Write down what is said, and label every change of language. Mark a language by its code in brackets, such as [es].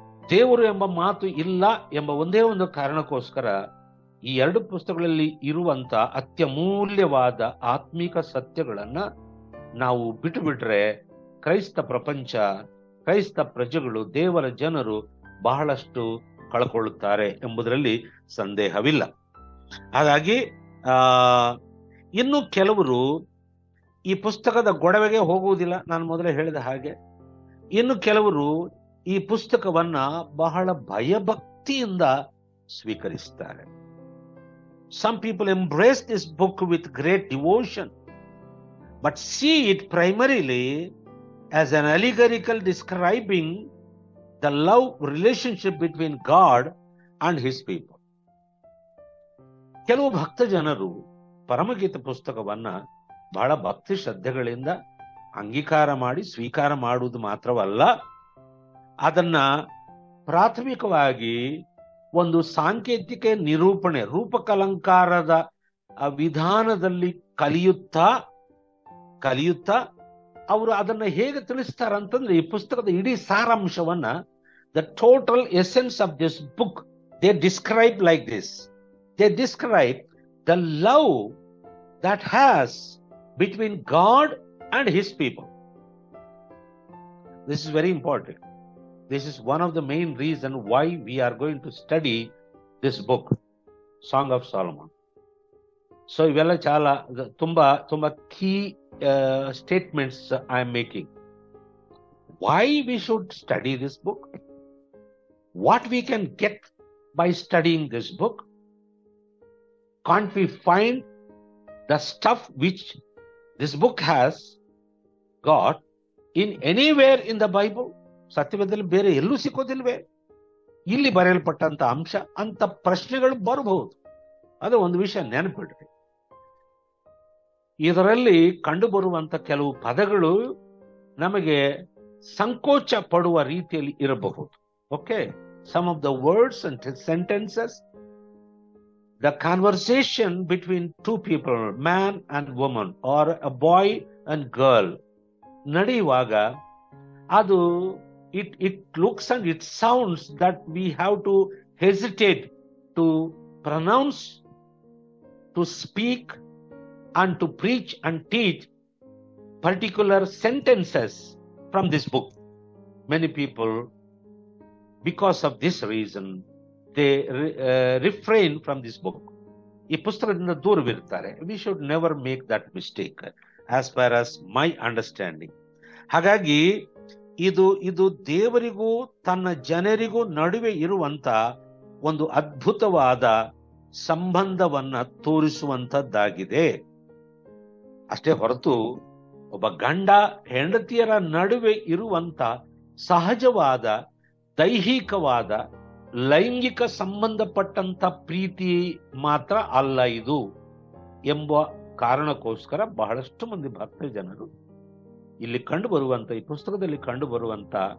[kn] ದೇವರು ಎಂಬ ಮಾತು ಇಲ್ಲ ಎಂಬ ಒಂದೇ ಒಂದು ಕಾರಣಕ್ಕೋಸ್ಕರ ಈ ಎರಡು ಪುಸ್ತಕಗಳಲ್ಲಿ ಇರುವಂತ ಅತ್ಯಮೂಲ್ಯವಾದ ಆತ್ಮಿಕ ಸತ್ಯಗಳನ್ನ ನಾವು ಬಿಟ್ಟು ಬಿಟ್ರೆ ಕ್ರೈಸ್ತ ಪ್ರಪಂಚ, ಕ್ರೈಸ್ತ ಪ್ರಜೆಗಳು, ದೇವರ ಜನರು ಬಹಳಷ್ಟು ಕಳ್ಕೊಳ್ಳುತ್ತಾರೆ ಎಂಬುದರಲ್ಲಿ ಸಂದೇಹವಿಲ್ಲ. ಹಾಗಾಗಿ ಇನ್ನು ಕೆಲವರು ಈ ಪುಸ್ತಕದ ಗೊಡವೆಗೆ ಹೋಗುವುದಿಲ್ಲ, ನಾನು ಮೊದಲೇ ಹೇಳಿದ ಹಾಗೆ. ಇನ್ನು ಕೆಲವರು ಈ ಪುಸ್ತಕವನ್ನ ಬಹಳ ಭಯಭಕ್ತಿಯಿಂದ ಸ್ವೀಕರಿಸ್ತಾರೆ. [en] Some people embrace this book with great devotion, but see it primarily as an allegorical describing the love relationship between God and his people. [kn] ಕೆಲವು ಭಕ್ತ ಜನರು ಪರಮಗೀತ ಪುಸ್ತಕವನ್ನ ಬಹಳ ಭಕ್ತಿ ಶ್ರದ್ಧೆಗಳಿಂದ ಅಂಗೀಕಾರ ಮಾಡಿ ಸ್ವೀಕಾರ ಮಾಡುವುದು ಮಾತ್ರವಲ್ಲ, ಅದನ್ನ ಪ್ರಾಥಮಿಕವಾಗಿ ಒಂದು ಸಾಂಕೇತಿಕ ನಿರೂಪಣೆ, ರೂಪಕಲಂಕಾರದ ವಿಧಾನದಲ್ಲಿ ಕಲಿಯುತ್ತಾ ಅವರು ಅದನ್ನ ಹೇಗೆ ತಿಳಿಸ್ತಾರಂತಂದ್ರೆ, ಈ ಪುಸ್ತಕದ ಇಡೀ ಸಾರಾಂಶವನ್ನ, [en] The total essence of this book they describe like this. They describe the love that has between God and his people. This is very important. This is one of the main reasons why we are going to study this book, Song of Solomon. So [kn] ಇವೆಲ್ಲ ಚಾಲ ತುಂಬಾ [en] key statements I am making. Why we should study this book? What we can get by studying this book? Can't we find the stuff which this book has got in anywhere in the Bible? [kn] ಸತ್ಯವೇದದಲ್ಲಿ ಬೇರೆ ಎಲ್ಲೂ ಸಿಕ್ಕೋದಿಲ್ವೇ? ಇಲ್ಲಿ ಬರೆಯಲ್ಪಟ್ಟಂತ ಅಂಶ ಅಂತ ಪ್ರಶ್ನೆಗಳು ಬರಬಹುದು. ಅದು ಒಂದು ವಿಷಯ ನೆನಪಿಡ್ರಿ. ಇದರಲ್ಲಿ ಕಂಡು ಬರುವಂತ ಕೆಲವು ಪದಗಳು ನಮಗೆ ಸಂಕೋಚ ಪಡುವ ರೀತಿಯಲ್ಲಿ ಇರಬಹುದು. [en] okay, some of the words and sentences, the conversation between two people, man and woman, or a boy and girl, [kn] ನಡೆಯುವಾಗ ಅದು [en] it looks and it sounds that we have to hesitate to pronounce, to speak and to preach and teach particular sentences from this book. Many people, because of this reason, they refrain from this book. [kn] ಈ ಪುಸ್ತಕದಿಂದ ದೂರವಿರ್ತಾರೆ. [en] We should never make that mistake as far as my understanding. [kn] ಹಾಗಾಗಿ ಇದು ದೇವರಿಗೂ ತನ್ನ ಜನರಿಗೂ ನಡುವೆ ಇರುವಂತ ಒಂದು ಅದ್ಭುತವಾದ ಸಂಬಂಧವನ್ನ ತೋರಿಸುವಂತದ್ದಾಗಿದೆ. ಅಷ್ಟೇ ಹೊರತು ಒಬ್ಬ ಗಂಡ ಹೆಂಡತಿಯರ ನಡುವೆ ಇರುವಂತ ಸಹಜವಾದ ದೈಹಿಕವಾದ ಲೈಂಗಿಕ ಸಂಬಂಧಪಟ್ಟಂತ ಪ್ರೀತಿ ಮಾತ್ರ ಅಲ್ಲ ಇದು ಎಂಬ ಕಾರಣಕ್ಕೋಸ್ಕರ ಬಹಳಷ್ಟು ಮಂದಿ ಭಕ್ತ ಜನರು ಇಲ್ಲಿ ಕಂಡು ಬರುವಂತ, ಈ ಪುಸ್ತಕದಲ್ಲಿ ಕಂಡು ಬರುವಂತ